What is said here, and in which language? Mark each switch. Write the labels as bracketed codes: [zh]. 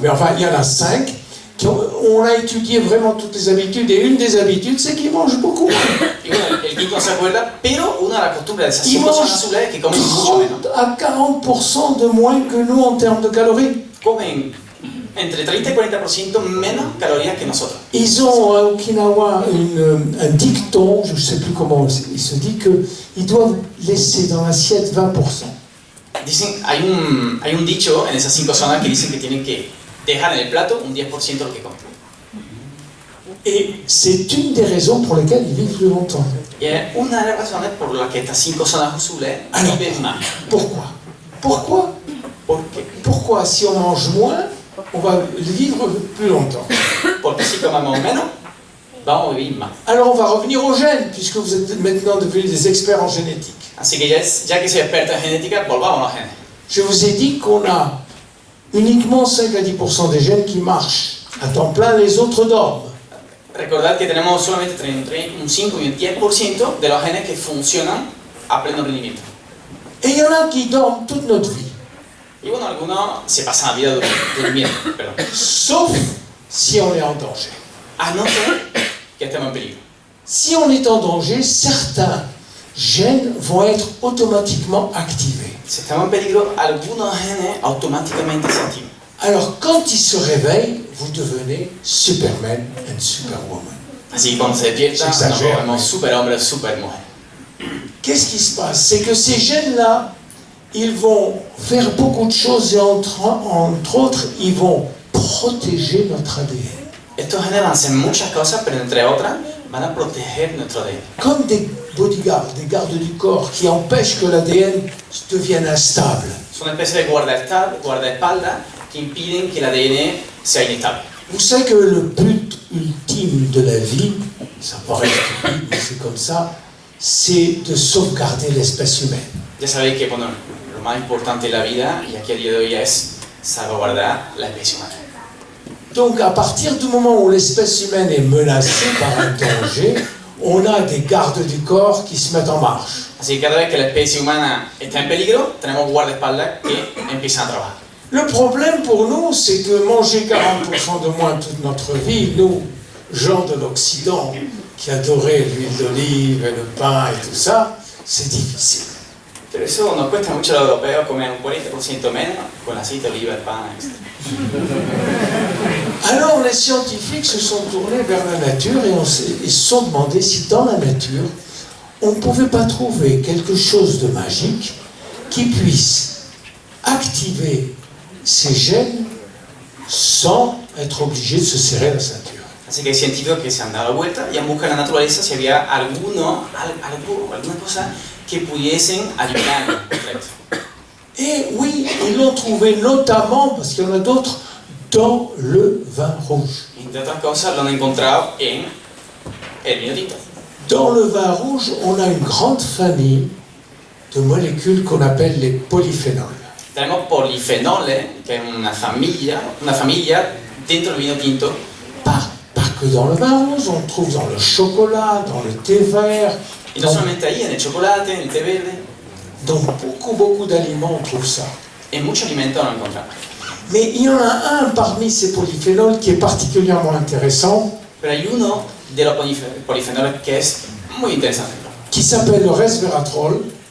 [fr] Mais enfin, il y en a 5 on a étudié vraiment toutes les habitudes, et une des habitudes, c'est qu'ils mangent beaucoup. [es] y bueno, el quinto no se acuerda, pero una de las costumbres de esas [fr] Ils [es] 5 zonas [fr] mangent [es] azules es que comen mucho [fr] 30 [es] menos. [fr] à 40% de moins que nous en termes de calories. [es] Comen entre 30 y 40% menos calorías que nosotros. [fr] Ils ont à Okinawa un dicton, je ne sais plus comment il se dit, qu'ils doivent laisser dans l'assiette 20%. [es] Dicen, hay un dicho en esas 5 zonas que dicen que tienen que dejar en el plato un 10% de lo que comen. [fr] Et c'est une des raisons pour lesquelles ils vivent plus longtemps. [es] Y es una de las razones por las que estas 5 zonas azules viven más. [fr] Pourquoi Pourquoi [es] ¿Por qué? [fr] Pourquoi si on mange moins, on va vivre plus longtemps? [es] Porque si comemos menos, vamos a vivir más. [fr] Alors on va revenir aux gènes, puisque vous êtes maintenant devenus des experts en génétique. [es] Así que ya que soy experto en genética, volvamos a los genes. [fr] Je vous ai dit qu'on a uniquement 5 à 10% des gènes qui marchent à temps plein, les autres dorment. [es] Recordad que tenemos solamente un 5 y un 10% de los genes que funcionan a pleno rendimiento. [fr] Et il y en a qui dorment toute notre vie, [es] Y bueno, algunos se pasan la vida durmiendo, perdón. [fr] sauf si on est en danger. [es] A no ser que estemos en peligro. [fr] Si on est en danger, certains gènes vont être automatiquement activés. [es] Si estamos en peligro, algunos genes automáticamente se activan. [fr] Alors quand ils se réveillent, vous devenez [en] Superman and Superwoman. [es] Así que cuando se despierta, Se nos exagera, volvemos ¿no? superhombres, supermujeres. [fr] Qu'est-ce qui se passe? C'est que ces gènes-là, ils vont faire beaucoup de choses et entre autres, ils vont protéger notre ADN. [es] Estos genes van a hacer muchas cosas, pero entre otras, van a proteger nuestro ADN. [fr] Comme des bodyguards, des gardes du corps qui empêchent que l'ADN devienne instable. [es] Son una especie de guardaespaldas que impiden que el ADN sea inestable. [fr] Vous savez que le but ultime de la vie, ça paraît stupide, mais c'est comme ça, c'est de sauvegarder l'espèce humaine. [es] Ya sabéis que bueno, lo más importante de la vida, y aquí a día de hoy, es salvaguardar la especie humana. [fr] Donc à partir du moment où l'espèce humaine est menacée par un danger, on a des gardes du corps qui se mettent en marche. [es] Así que cada vez que la especie humana está en peligro, tenemos guardaespaldas que empiezan a trabajar. [fr] Le problème pour nous, c'est que manger 40% de moins toute notre vie, nous, gens de l'Occident, qui adoraient l'huile d'olive, le pain et tout ça, c'est difficile. [es] Pero eso nos cuesta mucho a los europeos comer un 40% menos con aceite de oliva, el pan, etc. [fr] Alors les scientifiques se sont tournés vers la nature et ils se sont demandé si dans la nature, on ne pouvait pas trouver quelque chose de magique qui puisse activer ces gènes sans être obligé de se serrer la ceinture. [es] Así que hay científicos que se han dado la vuelta y han buscado en la naturaleza si había alguna cosa que pudiesen ayudarnos contra esto. [fr] Et oui, ils l'ont trouvé notamment, parce qu'il y en a d'autres, dans le vin rouge. [es] Entre otras cosas, lo han encontrado en el vino tinto. [fr] Dans le vin rouge, on a une grande famille de molécules qu'on appelle les polyphénols. [es] Tenemos polifenoles, que es una familia dentro del vino tinto. [fr] Pas que dans le vin rouge, on le trouve dans le chocolat, dans le thé vert. [es] Y no solamente ahí, en el chocolate, en el té verde, [fr] Dans beaucoup d'aliments, on trouve ça. [es] en muchos alimentos lo encontramos. [fr] Mais il y en a un parmi ces polyphénols qui est particulièrement intéressant, [es] Pero hay uno de los polifenoles que es muy interesante. [fr] qui s'appelle le resveratrol,